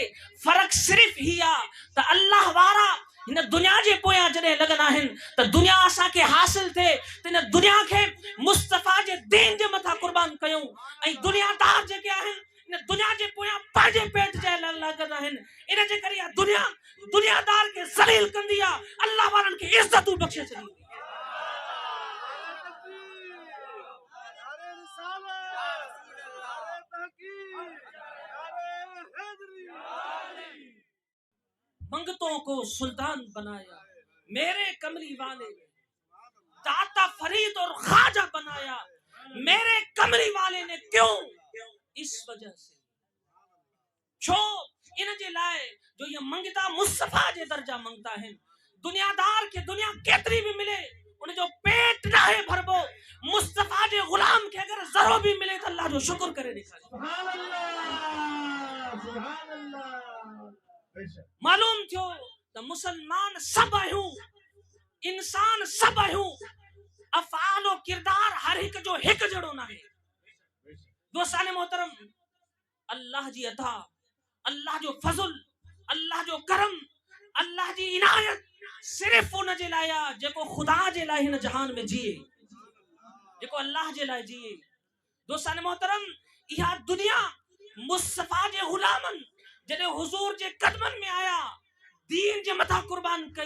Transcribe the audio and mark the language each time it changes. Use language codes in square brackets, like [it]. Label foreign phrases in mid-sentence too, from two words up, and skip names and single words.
[sd] फ़र्क़ सिर्फ़ ही आ त अल्लाह वारा हिन दुनिया जे पोयां जॾहिं लॻंदा आहिनि त दुनिया असांखे हासिल थिए त हिन दुनिया खे मुस्तफ़ा जे दीन जे मथां क़ुर्बान कयूं। ऐं दुनियादार जेके आहिनि इन दुनिया जे पोयां पंहिंजे पेट जे लाइ लॻंदा आहिनि। इन जे करे दुनिया दुनियादार खे ज़लील कंदी आ, अल्लाह वारनि खे इज़्ज़तूं बख़्शे छॾींदी। [ur] منگتوں کو سلطان بنایا میرے کملی والے نے، داتا فرید اور خواجہ بنایا میرے کملی والے نے. کیوں؟ اس وجہ سے [sd] छो इन जे लाइ जो ये मंगता मुस्तफा जे दर्जा मंगता है। दुनियादार के दुनिया केतरी भी मिले उन जो पेट ना है भरबो, मुस्तफा जे गुलाम के अगर जरो भी मिले तो अल्लाह जो शुक्र करे दिखाए। [ar] سبحان الله، سبحان الله. [sd] मालूम थियो त मुसलमान सब आहियूं, इंसान सब आहियूं, अफ़आल और किरदार हर एक जो हिक जड़ो ना है। दोस्तान मोहतरम, अल्लाह जी अता, अल्लाह जो फज़ल, अल्लाह जो करम, अल्लाह जी इनायत सिर्फ उन जे लाइ आ जेको खुदा जे लाइ हिन जहान में जिए, जेको अल्लाह जे लाइ जिए। दोस्तान मोहतरम, इहा दुनिया मुस्तफा जे गुलामन जॾहिं हुजूर जे कदमन में आया, दीन जे मथा कुर्बान कई।